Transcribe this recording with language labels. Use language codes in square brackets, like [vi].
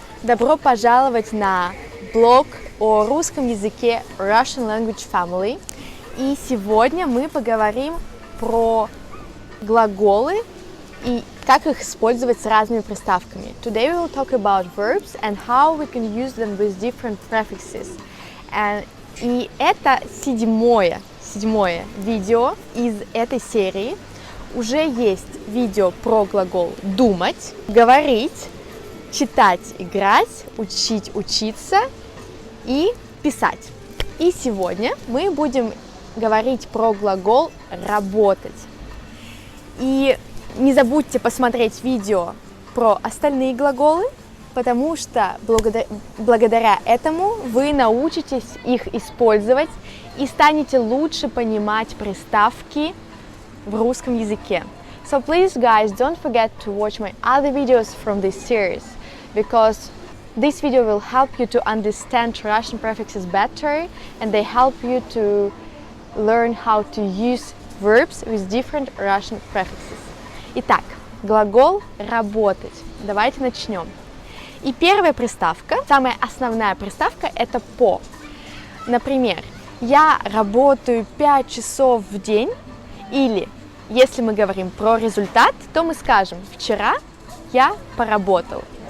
[ru] Добро пожаловать на блог о русском языке Russian Language Family. И сегодня мы поговорим про глаголы и как их использовать с разными приставками. [en] Today we will talk about verbs and how we can use them with different prefixes. [ru] И это седьмое видео из этой серии. Уже есть видео про глагол думать, говорить, читать, играть, учить, учиться и писать. И сегодня мы будем говорить про глагол работать. И не забудьте посмотреть видео про остальные глаголы, потому что благодаря этому вы научитесь их использовать и станете лучше понимать приставки в русском языке. [en] So please guys, don't forget to watch my other videos from this series, because this video will help you to understand Russian prefixes better, and they help you to learn how to use verbs with different Russian prefixes. [ru] Итак, глагол работать. Давайте начнем. И первая приставка, самая основная приставка, это по. Например, я работаю 5 часов в день, или если мы говорим про результат, то мы скажем «вчера я поработал».